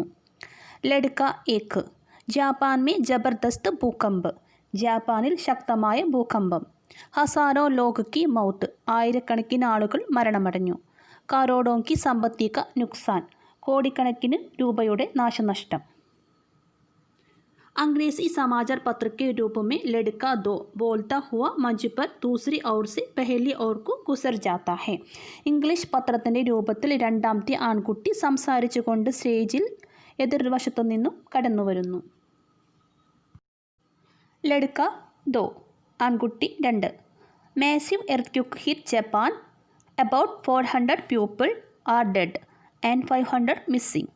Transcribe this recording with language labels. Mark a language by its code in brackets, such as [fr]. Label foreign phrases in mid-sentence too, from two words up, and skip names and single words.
[hi] लड़का एक जापान में ज़बरदस्त भूकंप. [ml] ജാപ്പാനിൽ ശക്തമായ ഭൂകമ്പം. [hi] हज़ारों लोग की मौत. [ml] ആയിരക്കണക്കിന് ആളുകൾ മരണമടഞ്ഞു. [hi] करोड़ों की संपत्ति का नुकसान. [ml] കോടിക്കണക്കിന് രൂപയുടെ നാശനഷ്ടം. [hi] अंग्रेजी समाचार पत्र के रूप में लड़का दो बोलता हुआ मंच पर दूसरी ओर से पहली ओर को गुजर जाता है. [ml] ഇംഗ്ലീഷ് പത്രത്തിൻ്റെ രൂപത്തിൽ രണ്ടാമത്തെ ആൺകുട്ടി സംസാരിച്ചുകൊണ്ട് സ്റ്റേജിൽ എതിർവശത്തു നിന്നും കടന്നു വരുന്നു. [hi] लड़का दो ആൺകുട്ടി 2. [en] Massive earthquake hit Japan. About 400 people are dead and 500 missing.